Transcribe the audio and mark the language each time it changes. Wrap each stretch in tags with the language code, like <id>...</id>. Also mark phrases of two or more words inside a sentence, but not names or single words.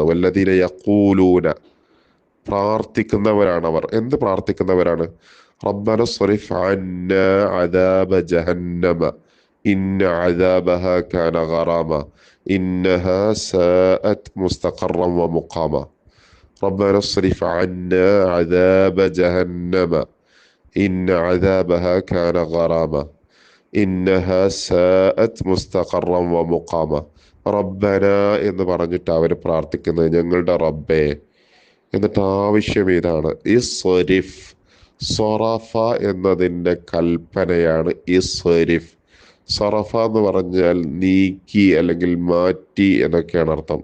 <ar>والذين يقولون,</ar> <ml>പ്രാർത്ഥിക്കുന്നവരാണ് അവർ. എന്ത് പ്രാർത്ഥിക്കുന്നവരാണ്?</ml> <ar>ربنا اصرف عنا عذاب جهنم إن عذابها كان غراما إنها ساءت مستقرا و مقاما. ربنا اصرف عنا عذاب جهنم إن عذابها كان غراما إنها ساءت مستقرا ومقاما.</ar> <ml>റബ്ബന എന്ന് പറഞ്ഞിട്ട് അവർ പ്രാർത്ഥിക്കുന്നത് ഞങ്ങളുടെ റബ്ബേ. എന്നിട്ട് ആവശ്യം ഇതാണ്, ഇസ്രിഫ്. സൊറഫ എന്നതിൻ്റെ കൽപ്പനയാണ് ഇസ്രിഫ്. സറഫ എന്ന് പറഞ്ഞാൽ നീക്കി അല്ലെങ്കിൽ മാറ്റി എന്നൊക്കെയാണ് അർത്ഥം.</ml>